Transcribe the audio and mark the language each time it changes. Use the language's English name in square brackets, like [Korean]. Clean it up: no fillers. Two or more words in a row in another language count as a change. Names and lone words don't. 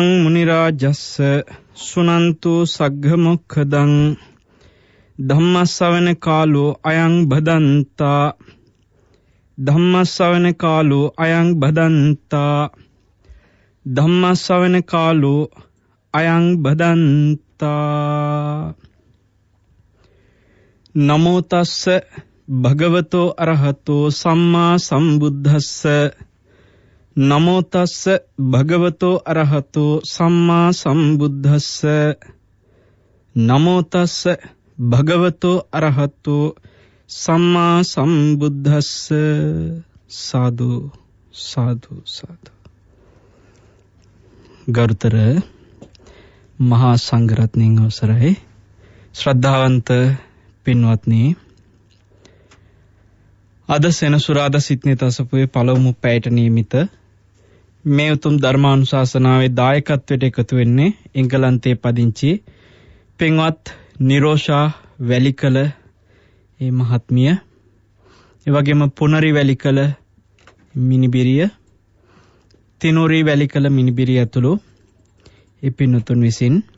[Pali] මුනි රාජස්ස සුනන්තු සග්ග මොක්ඛදං ධම්ම ශ්‍රවණ කාලෝ අයං බදන්තා ධම්ම ශ්‍රවණ කාලෝ අයං බදන්තා ධම්ම ශ්‍රවණ කාලෝ අයං බදන්තා. නමෝ තස්ස භගවතෝ අරහතෝ සම්මා සම්බුද්දස්ස. නමෝ තස්ස භගවතෝ අරහතෝ සම්මා සම්බුද්දස්ස. නමෝ තස්ස භගවතෝ අරහතෝ සම්මා සම්බුද්දස්ස. සාදු සාදු සාදු. [Sinhala] ගරුතර මහා සංඝරත්නයන් අවසරයි, ශ්‍රද්ධාවන්ත පින්වත්නි, අද සෙනසුරාදා සිඩ්නිත් අසපුවේ පළමු පැයට නියමිත මේ උතුම් ධර්මානුශාසනාවේ දායකත්වයට එකතු වෙන්නේ එංගලන්තයේ පදිංචි පින්වත් නිරෝෂා වැලිකල මේ මහත්මිය, ඒ වගේම පුනරි වැලිකල මිනිබිරිය, තිනුරි වැලිකල මිනිබිරිය ඇතුළු ඒ පින්වතුන් විසින්